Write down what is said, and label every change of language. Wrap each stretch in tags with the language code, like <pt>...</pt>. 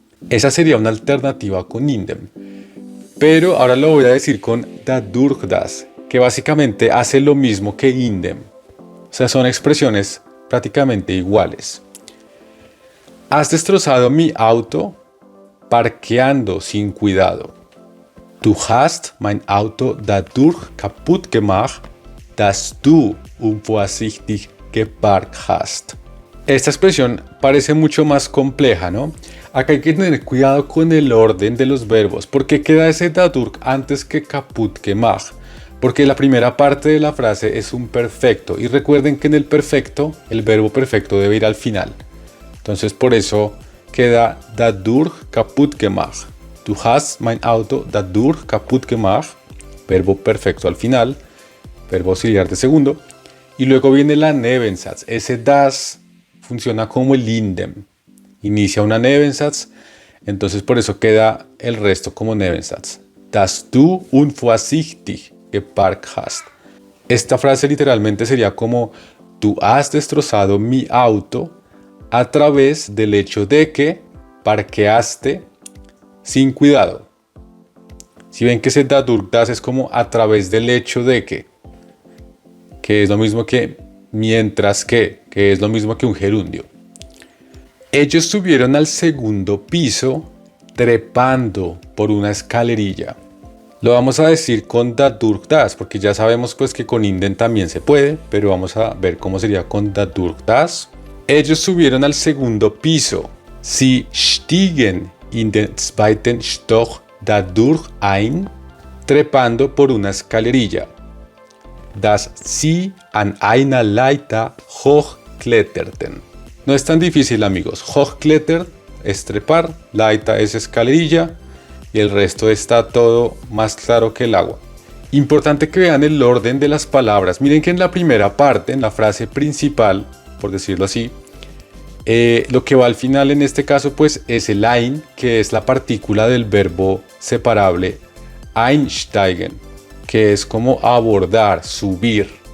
<es>Esa sería una alternativa con indem. Pero ahora lo voy a decir con dadurch das, que básicamente hace lo mismo que indem. O sea, son expresiones prácticamente iguales. Has destrozado mi auto parqueando sin cuidado.</es> <de>Du hast mein Auto dadurch kaputt gemacht, dass du unvorsichtig geparkt hast.</de> <es>Esta expresión parece mucho más compleja, ¿no? Acá hay que tener cuidado con el orden de los verbos. ¿Por qué queda ese dadurch antes que kaputt gemacht? Porque la primera parte de la frase es un perfecto. Y recuerden que en el perfecto, el verbo perfecto debe ir al final. Entonces por eso queda</es> <de>dadurch kaputt gemacht. Du hast mein Auto dadurch kaputt gemacht.</de> <es>Verbo perfecto al final. Verbo auxiliar de segundo. Y luego viene la Nebensatz. Ese das funciona como el indem. Inicia una Nebensatz. Entonces por eso queda el resto como Nebensatz.</es> <de>Dass du unvorsichtig geparkt hast.</de> <es>Esta frase literalmente sería como: tú has destrozado mi auto a través del hecho de que parqueaste sin cuidado. Si ven que ese dadurch das es como a través del hecho de que es lo mismo que mientras que es lo mismo que un gerundio. Ellos subieron al segundo piso trepando por una escalerilla. Lo vamos a decir con dadurch das, porque ya sabemos pues que con indem también se puede, pero vamos a ver cómo sería con dadurch das. Ellos subieron al segundo piso.</es> <de>Sie stiegen in den zweiten Stock dadurch ein,</de> <es>trepando por una escalerilla.</es> <de>Dass sie an einer Leiter hochkletterten.</de> <es>No es tan difícil, amigos. Hochklettern es trepar, Leiter es escalerilla y el resto está todo más claro que el agua. Importante que vean el orden de las palabras. Miren que en la primera parte, en la frase principal, por decirlo así, lo que va al final en este caso pues es el ein, que es la partícula del verbo separable einsteigen, que es como abordar, subir.</es>